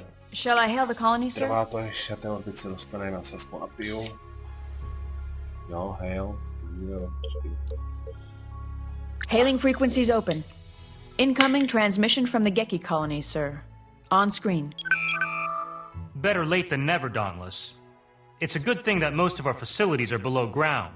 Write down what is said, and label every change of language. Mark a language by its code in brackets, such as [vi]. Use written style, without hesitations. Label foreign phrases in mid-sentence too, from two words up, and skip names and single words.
[en] Shall I hail the colony, sir? [cs] Trvá to, než ten orbit se dostane na saspo Apio. Jo, [en] hail. Hailing frequencies open. Incoming transmission from the Geki colony, sir. On screen. Better late than never, Dauntless. It's a good thing that most of our facilities are below ground.